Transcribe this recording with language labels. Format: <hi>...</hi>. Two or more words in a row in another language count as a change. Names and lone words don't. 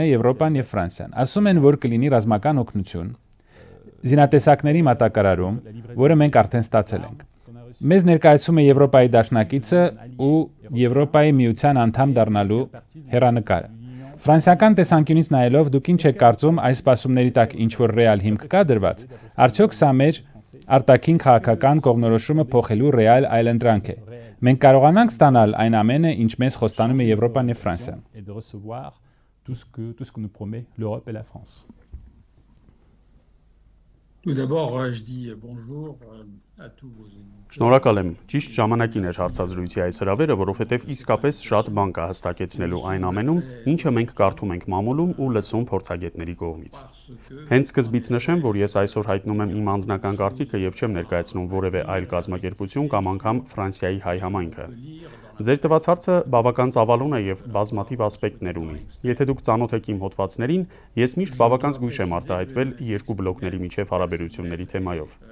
<hy>Եվրոպան եւ Ֆրանսիան։ Ասում են, որ կլինի ռազմական օգնություն զինատեսակների մատակարարում, որը մենք արդեն ստացել ենք։ Մեզ ներկայացում է Եվրոպայի դաշնակիցը ու Եվրոպայի միության անդամ դառնալու հեռանկարը։ Ֆրանսիական տեսանկյունից նայելով դուք ինչ եք կարծում այս սպասումների տակ ինչ որ ռեալ հիմք կա դրված։ Արդյոք սա մեր արտաքին քաղաքական կողմնորոշումը փոխելու ռեալ այլընտրանք է։ Մենք կարողանանք ստանալ այն ամենը, ինչ մեզ խոստանում է Եվրոպան եւ Ֆրանսիան։</hy> <fr>Et de recevoir tout ce que nous promet l'Europe et la France. Tout d'abord, je dis bonjour à tous vos amis.</fr> <hy>Շնորհակալ եմ։ Ճիշտ ժամանակին էր հարցազրույցի այս հրավերը, որովհետև իսկապես շատ բան կա հստակեցնելու այն ամենում, ինչը մենք կարդում ենք մամուլում ու լսում փորձագետների կողմից։ Հենց սկզբից նշեմ, որ ես այսօր հայտնում եմ իմ անձնական կարծիքը եւ չեմ ներկայացնում որևէ այլ կազմակերպություն կամ անգամ Ֆրանսիայի հայ համայնքը։ Ձեր տված հարցը բավական ծավալուն է եւ բազմաթիվ ասպեկտներ ունի։ Եթե դուք ծանոթ եք իմ հոդվածներին, ես միշտ բավական զգույշ եմ արտահայտվել երկու բլոկների միջև հարաբերությունների թեմայով։</hy>